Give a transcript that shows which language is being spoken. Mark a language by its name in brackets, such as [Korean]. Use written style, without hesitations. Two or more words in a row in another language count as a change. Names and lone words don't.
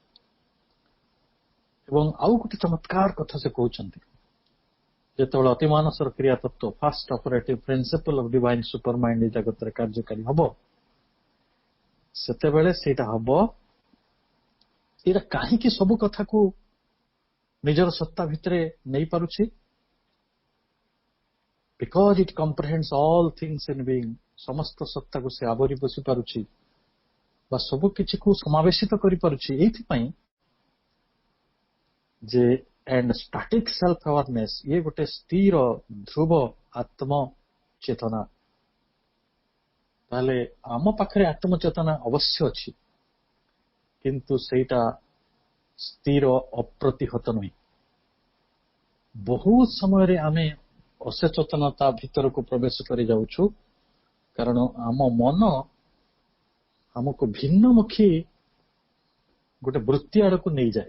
[Odia] ଏବଂ ଆଉ ଗୋଟେ ଚମତ୍କାର କଥା ସେ କହୁଛନ୍ତି, ଯେତେବେଳେ ଅତିମାନସର କ୍ରିୟା ତତ୍ତ୍ୱ, [English] first operative principle of divine super mind [Odia] ଏ ଜଗତରେ କାର୍ଯ୍ୟକାରୀ ହବ, ସେତେବେଳେ ସେଇଟା ହବ, ଏଇଟା କାହିଁକି ସବୁ କଥାକୁ ନିଜର ସତ୍ତା ଭିତରେ ନେଇପାରୁଛି? [English] because it comprehends all things in being. [Odia] ସମସ୍ତ ସତ୍ତାକୁ ସେ ଆବରି ବସି ପାରୁଛି ବା ସବୁ କିଛିକୁ ସମାବେଶିତ କରିପାରୁଛି ଏଇଥିପାଇଁ ଯେ [English] and static self awareness, [Odia] ଇଏ ଗୋଟେ ସ୍ଥିର ଧ୍ରୁବ ଆତ୍ମ ଚେତନା। ତାହେଲେ ଆମ ପାଖରେ ଆତ୍ମ ଚେତନା ଅବଶ୍ୟ ଅଛି, କିନ୍ତୁ ସେଇଟା ସ୍ଥିର, ଅପ୍ରତିହତ ନୁହେଁ। ବହୁତ ସମୟରେ ଆମେ ଅସଚେତନତା ଭିତରକୁ ପ୍ରବେଶ କରି ଯାଉଛୁ, କାରଣ ଆମ ମନ ଆମକୁ ଭିନ୍ନମୁଖୀ ଗୋଟେ ବୃତ୍ତି ଆଡକୁ ନେଇଯାଏ।